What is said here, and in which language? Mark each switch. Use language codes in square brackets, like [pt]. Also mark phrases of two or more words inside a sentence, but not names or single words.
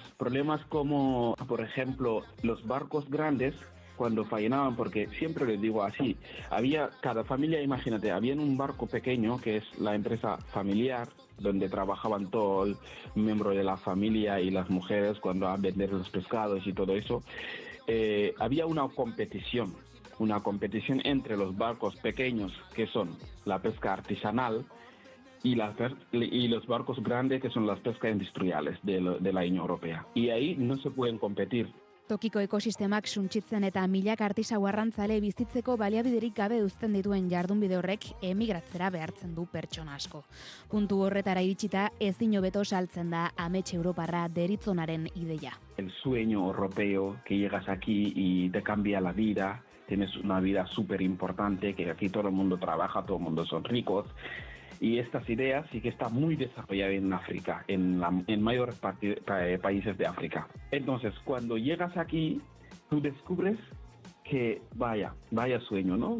[es] Problemas como, por ejemplo, los barcos grandes, cuando faenaban, porque siempre les digo así, cada familia, imagínate, había un barco pequeño que es la empresa familiar, donde trabajaban todos los miembros de la familia y las mujeres cuando van a vender los pescados y todo eso. Había una competición entre los barcos pequeños, que son la pesca artesanal, y los barcos grandes, que son las pescas industriales de la Unión Europea. Y ahí no se pueden competir. [eu] Tokiko ekosistemak suntsitzen eta milaka artisau arrantzale bizitzeko baliabiderik gabe uzten dituen jardunbide horrek emigratzera behartzen du pertsona asko. Puntu horretara iritsita ezin hobeto saltzen da amets europarra deritzonaren ideia. [es] El sueño europeo, que llegas aquí y te cambia la vida, tienes una vida súper importante, que aquí todo el mundo trabaja, todo el mundo son ricos. Y estas ideas sí que están muy desarrolladas en África, en mayores países de África. Entonces, cuando llegas aquí, tú descubres que vaya sueño, ¿no?